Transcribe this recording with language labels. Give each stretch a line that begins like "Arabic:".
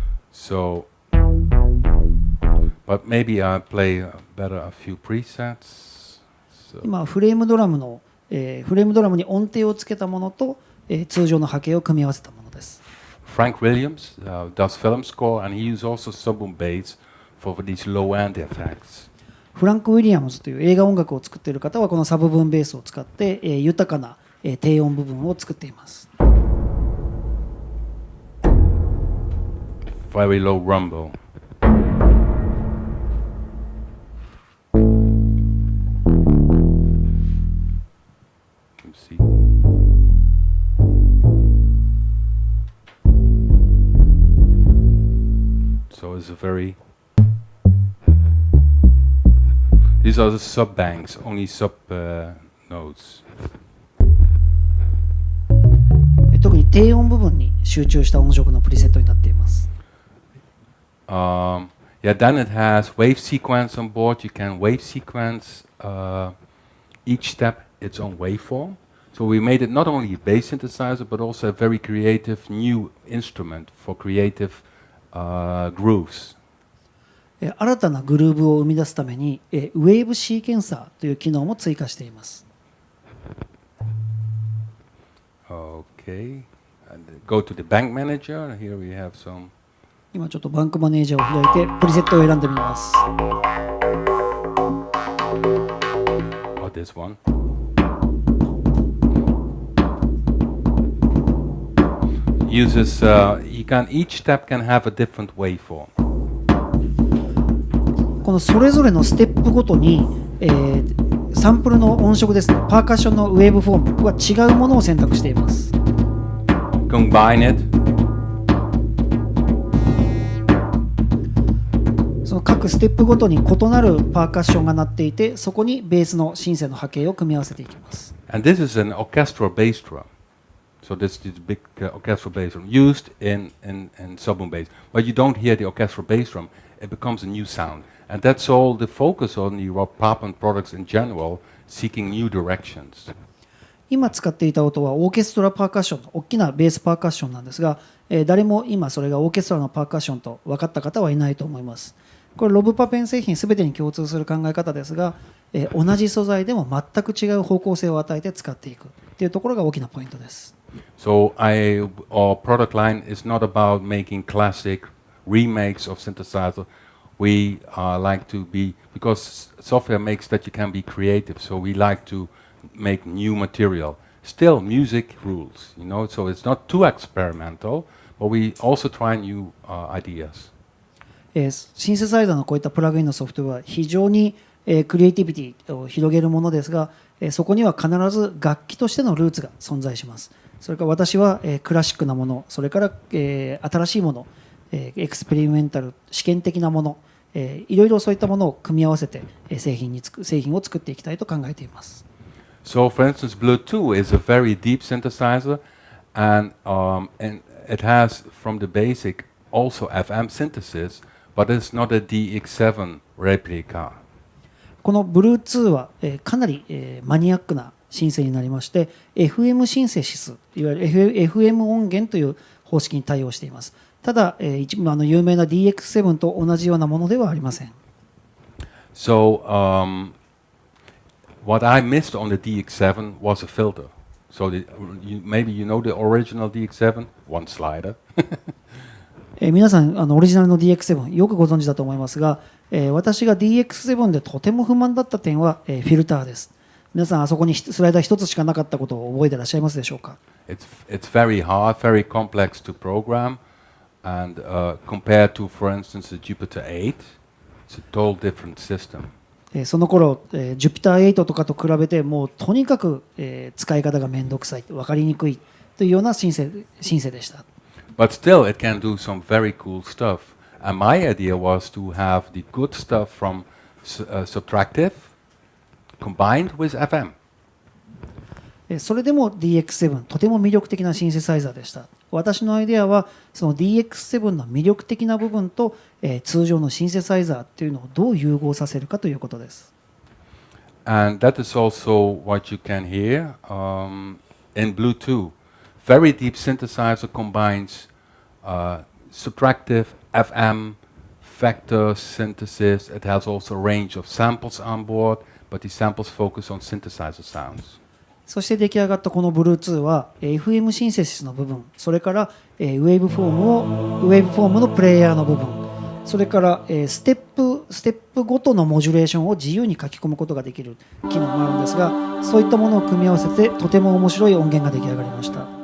English: So, but maybe I play better a few presets. So.
Japanese: 今フレームドラムに音程をつけたものと、通常の波形を組み合わせたものです。
English: Frank Williams does film score, and he uses also sub-boom bass for these low-end effects.
Japanese: フランク・ウィリアムズという映画音楽を作っている方はこのサブ分ベースを使って、豊かな、低音部分を作っています。
English: Very low rumble. See. So it's a very. These are the sub banks, only sub notes.
Japanese: 特に低音部分に集中した音色のプリセットになっています。
English: Yeah, then it has wave sequence on board. You can wave sequence each step its own waveform. So we made it not only a bass synthesizer, but also a very creative new instrument for creative grooves.
Japanese: 新たなグルーヴを生み出すためにウェーブシーケンサーという機能も追加しています。
English: Okay, and go to the bank manager. Here we have some.
Japanese: 今ちょっとバンクマネージャーを開いてプリセットを選んでみます。
English: Oh, this one. Uses each step can have a different waveform.
Japanese: このそれぞれのステップごとに、サンプルの音色ですね、パーカッションのウェーブフォームは違うものを選択しています。
English: Combine it.
Japanese: その各ステップごとに異なるパーカッションが鳴っていて、そこにベースのシンセの波形を組み合わせていきます。
English: And this is an orchestral bass drum. So this is big orchestral bass drum used in sub-boom bass. But you don't hear the orchestral bass drum. It becomes a new sound. And that's all the focus on the Rob Papen products in general, seeking new directions.
Japanese: 今使っていた音はオーケストラパーカッションの大きなベースパーカッションなんですが、誰も今それがオーケストラのパーカッションと分かった方はいないと思います。これロブパペン製品すべてに共通する考え方ですが、同じ素材でも全く違う方向性を与えて使っていくというところが大きなポイントです。
English: So our product line is not about making classic remakes of synthesizer. We like to be, because software makes that you can be creative, so we like to make new material. Still, music rules, so it's not too experimental, but we also try new ideas.
Japanese: シンセサイザーのこういったプラグインのソフトウェアは非常にクリエイティビティを広げるものですが、そこには必ず楽器としてのルーツが存在します。それから私はクラシックなもの、それから新しいもの、エクスペリメンタル、試験的なもの、いろいろそういったものを組み合わせて製品を作っていきたいと考えています。
English: So, for instance, Blue 2 is a very deep synthesizer, and it has, from the basic, also FM synthesis, but it's not a DX7 replica.
Japanese: この Blue 2はかなりマニアックなシンセになりまして、FM シンセシス、いわゆる FM 音源という方式に対応しています。ただ、一部有名な DX7 と同じようなものではありません。
English: So, what I missed on the DX7 was a filter. So maybe you know the original DX7, one slider.
Japanese: 皆さんオリジナルの DX7 よくご存知だと思いますが、私が DX7 でとても不満だった点は、フィルターです。皆さんあそこにスライダー一つしかなかったことを覚えていらっしゃいますでしょうか。
English: It's very hard, very complex to program, and compared to, for instance, the Jupiter 8, it's a total different system.
Japanese: その頃、Jupiter 8とかと比べてもうとにかく、使い方がめんどくさい、分かりにくいというようなシンセでした。
English: But still, it can do some very cool stuff. And my idea was to have the good stuff from subtractive combined with FM.
Japanese: それでも DX7 とても魅力的なシンセサイザーでした。私のアイデアはその DX7 の魅力的な部分と、通常のシンセサイザーっていうのをどう融合させるかということです。
English: And that is also what you can hear in Bluetooth. Very deep synthesizer combines subtractive, FM, vector synthesis. It has also a range of samples on board, but these samples focus on synthesizer sounds.
Japanese: そして出来上がったこの Bluetooth は FM シンセシスの部分、それからウェーブフォームのプレイヤーの部分、それからステップごとのモジュレーションを自由に書き込むことができる機能もあるんですが、そういったものを組み合わせてとても面白い音源が出来上がりました。